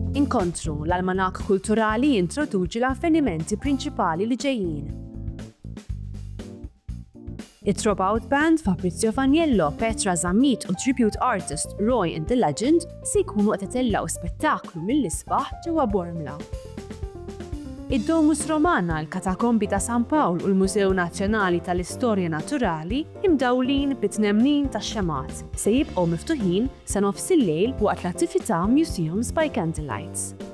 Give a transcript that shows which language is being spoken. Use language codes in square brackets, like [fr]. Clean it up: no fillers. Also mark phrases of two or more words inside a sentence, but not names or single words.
[mt] L-inkontru l-almanak kulturali jintroduċi l-avvenimenti prinċipali li ġejjin. It-Dropout Band Fabrizio Faniello, Petra Zammit u [en] tribute artist [mt] Roy and the Legend se jkunu qed itellaw spettaklu mill-isbaħ ġewwa Bormla. Id-Domus Romana, l-Katakombi ta' San Pawl u l-Mużew Nazzjonali tal-Istorja Naturali imdawlin bit-tnemnin tax-xemat se jibqgħu miftuħin sa nofs il-lejl waqt l-attività Museums by Candlelights.